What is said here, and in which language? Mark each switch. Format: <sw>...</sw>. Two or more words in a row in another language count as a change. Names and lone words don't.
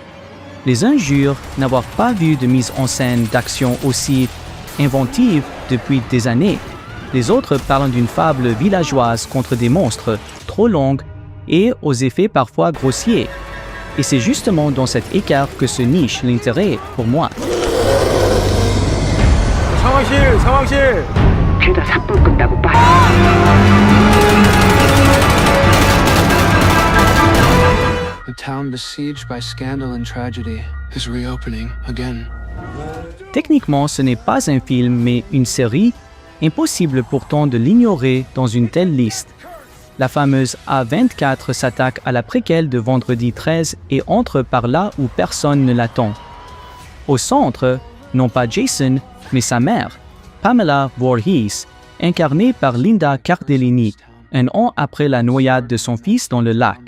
<fr>Les uns jurent n'avoir pas vu de mise en scène d'action aussi inventive depuis des années. Les autres parlent d'une fable villageoise contre des monstres trop longue et aux effets parfois grossiers. Et c'est justement dans cet écart que se niche l'intérêt pour moi.</fr> <ko>상황실! 죄다 삿불 끈다고 봐.</ko> <en>The town besieged by scandal and tragedy is reopening again.</en> <fr>Techniquement, ce n'est pas un film, mais une série, impossible pourtant de l'ignorer dans une telle liste. La fameuse A24 s'attaque à la préquelle de Vendredi 13 et entre par là où personne ne l'attend. Au centre, non pas Jason, mais sa mère, Pamela Voorhees, incarnée par Linda Cardellini, un an après la noyade de son fils dans le lac.</fr>